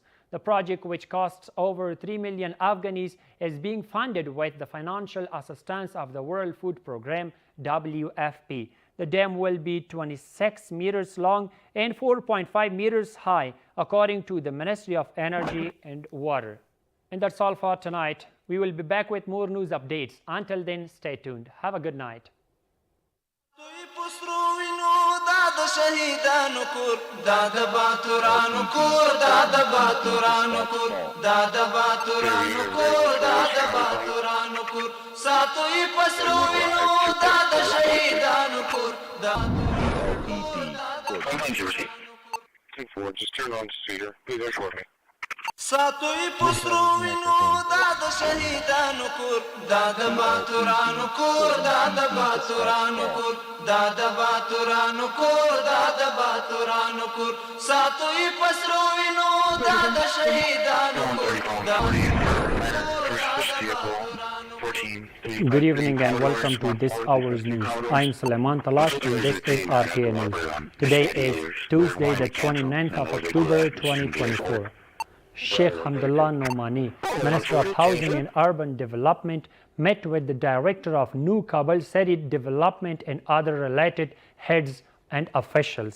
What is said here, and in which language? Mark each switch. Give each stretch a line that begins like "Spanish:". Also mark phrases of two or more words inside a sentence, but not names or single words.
English: The project, which costs over 3 million Afghanis, is being funded with the financial assistance of the World Food Programme, WFP. The dam will be 26 meters long and 4.5 meters high, according to the Ministry of Energy and Water. And that's all for tonight. We will be back with more news updates. Until then, stay tuned. Have a good night.
Pashto: شهیدانو کور دا د باتورانو کور دا د باتورانو کور دا د باتورانو کور دا د باتورانو کور ساتوي پسرو وینو دا د شهیدانو کور دا ساتوي پسرو وینو دا د شهیدانو کور دا د باتورانو کور دا د باتورانو کور دا د باتورانو کور دا د باتورانو کور ساتوي پسرو وینو دا د شهیدانو کور دا
English: Good evening and welcome to this hour's news. I'm Suleiman Talash and this is RTA News. Today is Tuesday, the 29th of October 2024. Sheikh Hamdullah Nomani, Minister of Housing and Urban Development, met with the Director of New Kabul City Development and other related heads and officials.